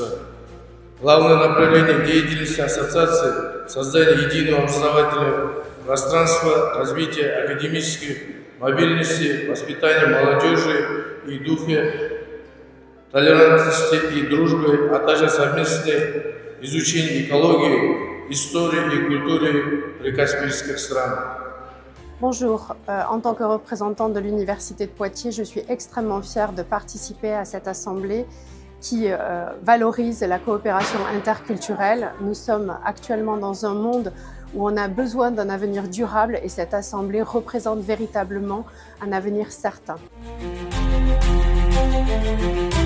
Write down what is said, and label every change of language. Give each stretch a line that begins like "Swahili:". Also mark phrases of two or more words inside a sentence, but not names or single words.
Russian: Главное направление деятельности ассоциации – создание единого образовательного пространства, развития академической мобильности, воспитания молодежи и духе толерантности и дружбы, а также совместное изучение экологии, истории и культуры прикаспийских стран.
French: Bonjour, en tant que représentante de l'Université de Poitiers, je suis extrêmement fière de participer à cette assemblée qui valorise la coopération interculturelle. Nous sommes actuellement dans un monde où on a besoin d'un avenir durable et cette assemblée représente véritablement un avenir certain.